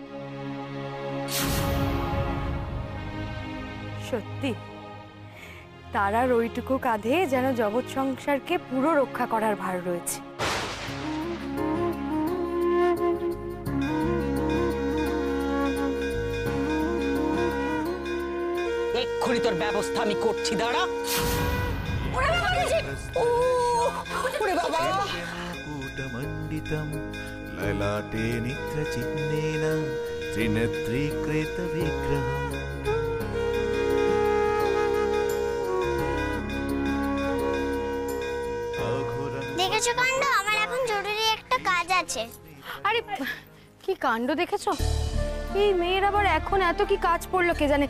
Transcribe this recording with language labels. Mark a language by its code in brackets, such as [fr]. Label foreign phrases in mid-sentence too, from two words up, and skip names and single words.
[bn] সত্যি, তারার ওইটুকু কাঁধে যেন জগৎ সংসারকে পুরো রক্ষা করার ভার রয়েছে। এক্ষুনি তোর ব্যবস্থা আমি করছি, দাঁড়া। [sa] कूटमण्डितं ललाटे निद्रचिह्नेन त्रिनेत्रीकृतविग्रहम्। [bn] দেখেছো কাণ্ড, আমার এখন জরুরি একটা কাজ আছে। আরে কি কাণ্ড দেখেছো? এই মেয়ের আবার এখন এত কি কাজ পড়লো কে জানে।